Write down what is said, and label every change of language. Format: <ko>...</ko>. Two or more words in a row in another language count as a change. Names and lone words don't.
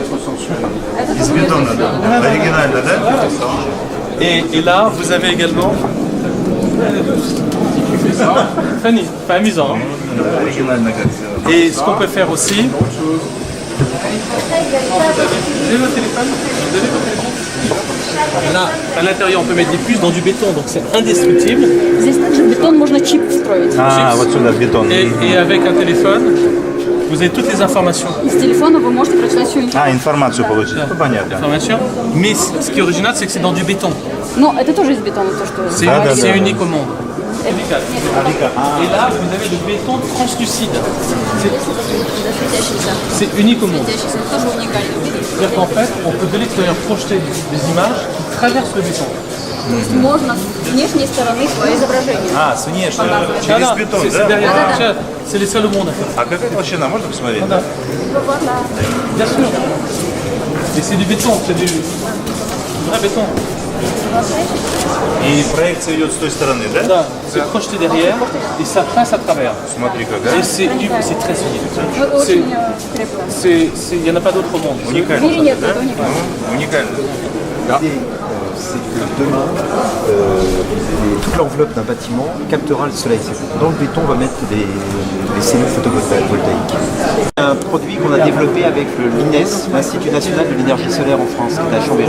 <ru>Из бетона, да. Оригинально, да?</ru> <fr>Et là, vous avez également. Funny, enfin amusant. Hein.</fr> <ru>Оригинально как сделано.</ru> <fr>Et ce qu'on peut faire aussi. Vous avez votre téléphone? Vous avez votre téléphone? Là, à l'intérieur, on peut mettre des puces dans du béton, donc c'est indestructible.</fr> <ru>Здесь также в бетон можно чип встроить. А, вот сюда бетон.</ru> <fr>Et avec un téléphone, Vous avez toutes les informations.</fr> <ru>Из телефона вы можете прочитать всю информацию. Информацию получить. Ну, понятно.</ru> <fr>Information. Mais ce qui est original, c'est que c'est dans du béton.</fr> <ru>Но это тоже из бетона, то, что...</ru> <fr>C'est</fr> <ru>Да, да,</ru> <fr>c'est</fr> <ru>да.</ru> <fr>unique au monde. Et là, vous avez le béton translucide. C'est unique au monde.</fr> <ru>Светящийся, это тоже уникально.</ru> <fr>C'est-à-dire qu'en fait, on peut de l'extérieur projeter des images qui traversent le béton.</fr> <ru>То есть можно с внешней стороны свое изображение. А, с внешней.</ru> <fr>Ah,</fr> <ru>Через</ru> <fr>là,</fr> <ru>бетон,</ru> <fr>c'est</fr> <ru>да?</ru> <fr>derrière.</fr> <ru>Да-да-да.</ru> <fr>C'est les seuls au monde à faire.</fr> <ru>А какая толщина? Можно посмотреть?</ru> <fr>Voilà. Bien sûr. Et c'est du béton, c'est du vrai béton.</fr> <ru>И проекция идет с той стороны, да?</ru> <fr>Là, c'est projeté derrière et ça passe à travers.</fr> <ru>Смотри, какая.</ru> <fr>Et c'est très unique.</fr> <ru>Очень крепко.</ru> <fr>Il n'y en a pas d'autre au monde.</fr> <ru>В мире нет, это уникально. Уникально.</ru> <fr>L'idée, c'est que demain, toute l'enveloppe d'un bâtiment captera le soleil. Dans le béton, on va mettre des cellules photovoltaïques. Un produit qu'on a développé avec l'INES, l'Institut national de l'énergie solaire en France, qui est à Chambéry.</fr>